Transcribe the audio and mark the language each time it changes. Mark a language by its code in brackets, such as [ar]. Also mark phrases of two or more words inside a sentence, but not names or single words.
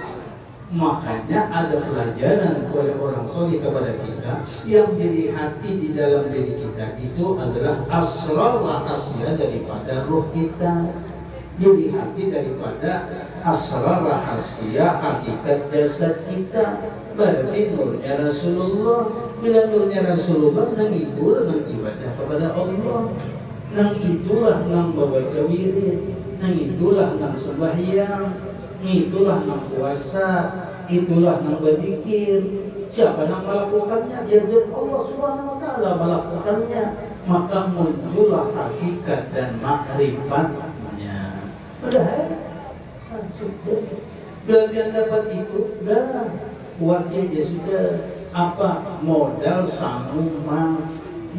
[id] Makanya ada pelajaran oleh orang soleh kepada kita yang jadi hati di dalam diri kita itu adalah asrar rahasia daripada roh kita. Jadi hati daripada asrar rahasia hakikat jasad kita. Berarti nurnya Rasulullah. [bjn] Bila nurnya Rasulullah, nang itulah nang ibadah kepada Allah. Nang itulah nang baca wirid. Nang itulah nang sembahyang. [id] Itulah yang puasa, itulah yang berzikir. Siapa yang melakukannya? Ya Allah [ar] Subhanahu wa taala [id] melakukannya. Maka muncullah hakikat dan makrifatnya. Padahal sudah belajar dapat itu, dah buatnya dia sudah apa modal sanggup mati.